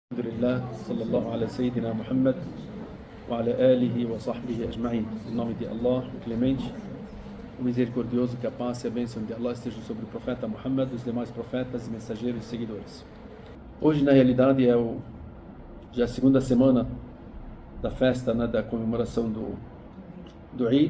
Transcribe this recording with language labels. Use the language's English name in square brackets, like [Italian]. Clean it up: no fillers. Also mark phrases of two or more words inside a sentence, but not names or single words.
[Arabic] الحمد لله، صلى الله على سيدنا محمد وعلى آله وصحبه أجمعين. [Portuguese] Em nome de Allah, o Clemente, o Misericordioso, que a paz e a bênção de Allah estejam sobre o profeta Muhammad, os demais profetas, mensageiros e seguidores. Hoje, na realidade, já a segunda semana da festa, da comemoração do Eid.